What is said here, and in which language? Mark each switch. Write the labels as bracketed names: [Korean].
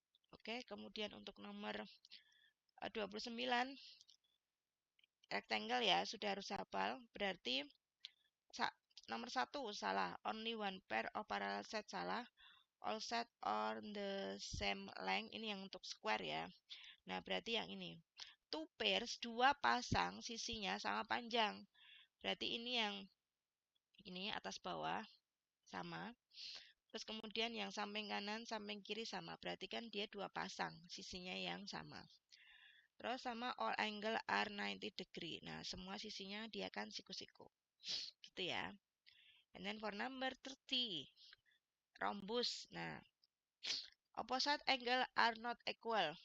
[Indonesian] Oke, kemudian untuk nomor 29. Rectangle ya, sudah harus hafal. Berarti nomor 1 salah. [English] Only one pair of parallel set salah. All set on the same length. [Indonesian] Ini yang untuk square ya. Nah, berarti yang ini. [English] Two pairs, [Indonesian] dua pasang sisinya sama panjang. Berarti ini yang ini atas bawah sama. Terus kemudian yang samping kanan, samping kiri sama. Berarti kan dia dua pasang sisinya yang sama. Terus sama [English] all angle are 90 degree. [Indonesian] Nah, semua sisinya dia kan siku-siku. Gitu ya. [English] And then for number 30. Rhombus. Nah, opposite angle are not equal.